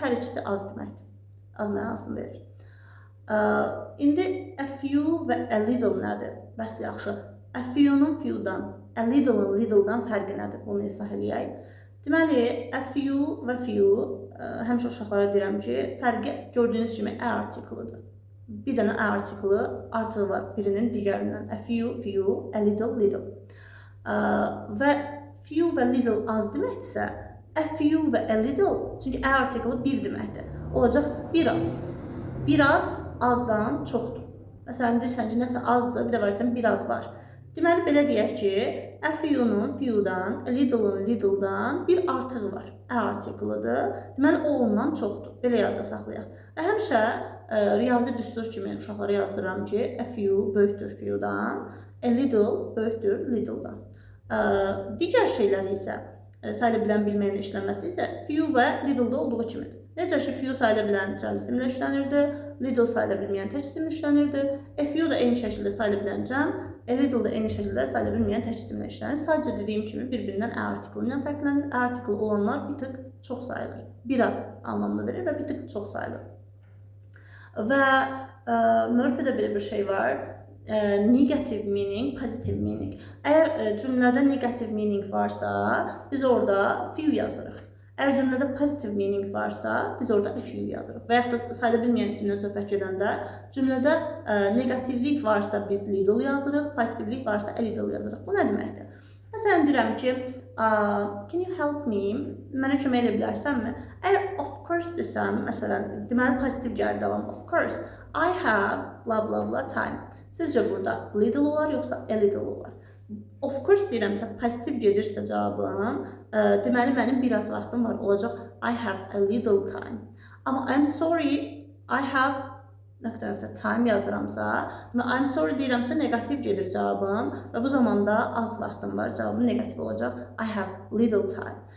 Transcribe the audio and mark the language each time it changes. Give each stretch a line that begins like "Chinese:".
Azerbaijani: Hər ikisi az deməkdir. Az mənasını verir. İndi a few və a little nədir? Bəs yaxşı. A few-nun few-dan, a little-ın little-dan fərqi nədir? Bunu izah edək. Deməli, a few və few, həmişə uşaqlara deyirəm ki, fərqi gördüyünüz kimi a artiklıdır. Bir dənə a artiklı artığı var birinin digərindən. A few, few, a little, little. Və few və little az deməkdirsə, a few və a little, çünki a artiklı bir deməkdir. Olacaq biraz. Biraz azdan çoxdur. Məsələn, deyirsən ki, nəsə azdır, bir də varsan biraz var. Deməli, belə deyək ki, a few-nun few-dan, a little-ın little-dan bir artığı var. A artiklıdır. Deməli, o ondan çoxdur. Belə yadda saxlayaq. Həmişə riyazi düstur kimi uşaqlara yazdırıram ki, a few böyükdür few-dan, a little böyükdür little-dan. Digər şeylər isə, sayıla bilən bilməyən işlənməsi isə few və little-da olduğu kimidir. Necə ki, few sayıla bilən cəm isimlə işlənirdi, little sayıla bilməyən tək isimlə işlənirdi, a few da eyni şəkildə sayıla bilən cəm, a little da eyni şəkildə sayıla bilməyən tək isimlə işlənir. Sadəcə dediyim kimi bir-birindən a artiklı ilə fərqlənir. A artiklı olanlar bir tık çox sayılır. Biraz anlamını verir və bir tık çox sayılır. Və Murphy'də belə bir şey var.
English: Negative meaning, positive meaning.
Azerbaijani: Əgər cümlədə negative meaning varsa, biz orada few yazırıq. Əgər cümlədə positive meaning varsa, biz orada a few yazırıq. Və yaxud da sayıla bilməyən isimdən söhbət gedəndə, cümlədə negativlik varsa biz little yazırıq, pozitivlik varsa a little yazırıq. Bu nə deməkdir? Məsələn, deyirəm ki,
English: can you help me?
Azerbaijani: Mənə kömək edə bilərsənmi? Əgər
English: of course
Azerbaijani: desəm, məsələn, deməli pozitiv gəlir davam.
English: Of course, I have blah blah blah time.
Azerbaijani: Sizcə burada little olar, yoxsa a little olar?
English: Of course
Azerbaijani: deyirəmsə, pozitiv gedirsə cavabım, deməli mənim biraz vaxtım var, olacaq
English: I have a little time.
Azerbaijani: Amma
English: I'm sorry, I have time
Azerbaijani: yazıramsa,
English: I'm sorry
Azerbaijani: deyirəmsə negativ gedir cavabım və bu zamanda az vaxtım var, cavabım negativ olacaq
English: I have little time.